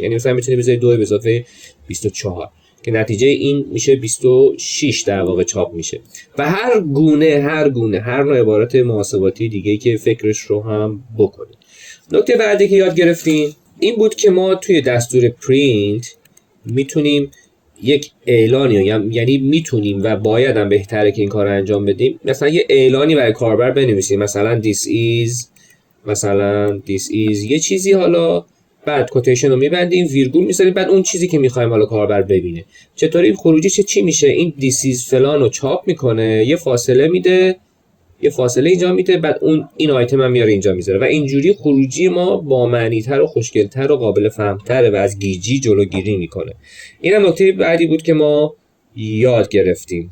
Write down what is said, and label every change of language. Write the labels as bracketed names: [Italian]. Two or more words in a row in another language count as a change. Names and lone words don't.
[Persian] یعنی مثلا میتونی بذاری 2 به اضافه 24 که نتیجه این میشه 26 در واقع چاپ میشه، و هر گونه هر نوع عبارت محاسباتی دیگه که فکرش رو هم بکنید. نکته بعدی که یاد گرفتیم این بود که ما توی دستور پرینت میتونیم یک اعلانی، یعنی میتونیم و باید هم بهتره که این کار رو انجام بدیم، مثلا یه اعلانی برای کاربر بنویسیم، مثلا [English] this is [Persian] یه چیزی، حالا بعد کوتیشن رو میبندیم، ویرگول میذاریم، بعد اون چیزی که میخوایم حالا کاربر ببینه. چطوری خروجی چی میشه؟ این [English] this is [Persian] فلان رو چاپ میکنه، یه فاصله میده، یه فاصله اینجا میده، بعد این آیتم هم میاره اینجا میذاره، و اینجوری خروجی ما با معنی‌تر و خوشگل‌تر و قابل فهم‌تر و از گیجی جلوگیری میکنه. اینم نکته بعدی بود که ما یاد گرفتیم.